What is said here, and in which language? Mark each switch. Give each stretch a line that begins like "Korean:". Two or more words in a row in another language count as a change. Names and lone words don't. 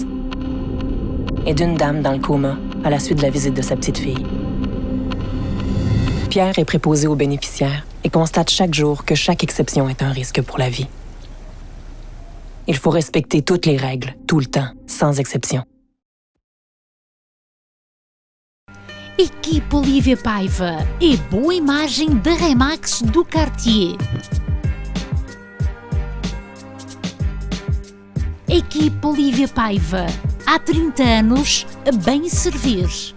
French: Et d'une dame dans le coma à la suite de la visite de sa petite fille. Pierre est préposé aux bénéficiaires et constate chaque jour que chaque exception est un risque pour la vie. Il faut respecter toutes les règles, tout le temps, sans exception.
Portuguese: Equipe Olívia Paiva é boa imagem da Remax do Cartier. Equipe Olívia Paiva, há 30 anos, a bem servir.